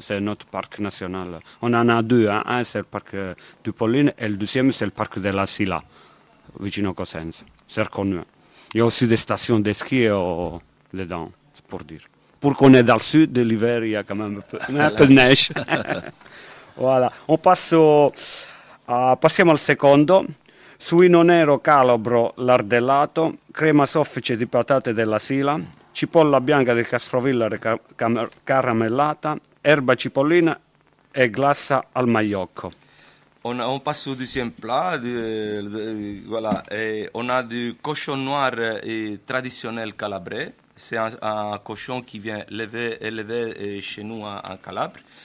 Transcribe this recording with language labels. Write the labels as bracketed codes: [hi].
[fr] C'est notre parc national. On en a deux. Hein. Un, c'est le parc du Pollino, et le deuxième, c'est le parc de la Sila, [it] vicino Cosenza. [fr] C'est reconnu. Il y a aussi des stations de ski dedans, c'est pour dire. Pour qu'on est dans le sud, de l'hiver, il y a quand même un peu de neige. Voilà. On passe [it] passiamo al secondo. Suino nero calabro lardellato, crema soffice di patate della Sila, cipolla bianca di Castrovillari caramellata, erba cipollina e glassa al maiocco. [fr] On passe au deuxième plat. Voilà. Et on a du cochon noir traditionnel calabrais. C'est un cochon qui vient élevé chez nous en Calabre.